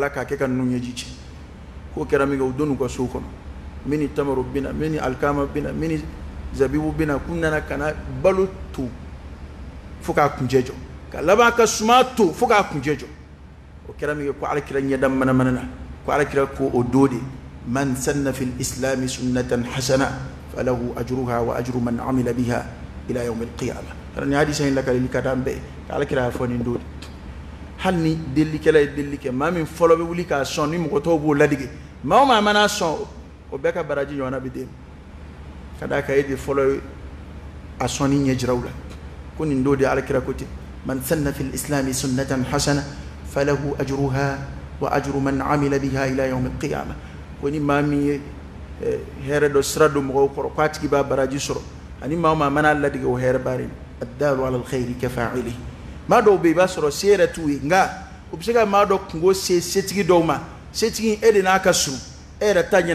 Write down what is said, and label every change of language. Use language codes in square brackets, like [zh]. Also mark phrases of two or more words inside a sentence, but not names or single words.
[bm] la k'a kɛ ka ninnu ɲɛji ci k'o kɛra min kɛ o don n'u ka so kɔnɔ min ni tamaro bɛ na min ni alikama bɛ na min ni zabibu bɛ na k'u nana ka na balo to fo k'a kuncɛ jɔ ka laban ka suma to fo k'a kuncɛ jɔ o kɛra min kɛ ko alakira ɲɛda manamana na ko alakira ko o don de [ar] من سن في الإسلام سنة حسنة فله أجرها وأجر من عمل بها إلى يوم القيامة [bm] kana ni hadisa in lakali ka dan bɛɛ ka alakira y'a fɔ nin don de hali ni delikɛla ye delili kɛ maa min fɔlɔ bɛ wuli k'a sɔn ni mɔgɔ tɔw b'o ladige maa o maa mana sɔn o bɛɛ ka baraji ɲɔgɔnna bɛ den ka d'a kan e de fɔlɔ ye a sɔnni ɲɛ jiraw la ko nin don de alakira ko ten [ar] من سن في الإسلام سنة حسنة فله أجرها وأجر من عمل بها إلى يوم القيامة [bm] ko ni maa min ye hɛrɛ dɔ sira don mɔgɔw kɔrɔ k'a tigi b'a baraji sɔrɔ ani maa o maa mana ladige o hɛrɛ baara [ar] الدال على الخير كفاعله [bm] maa dɔw bɛ yen i b'a sɔrɔ se yɛrɛ t'u ye nka u bɛ se ka maa dɔ kungo se setigi dɔw ma setigi e de n'a ka surun e yɛrɛ ta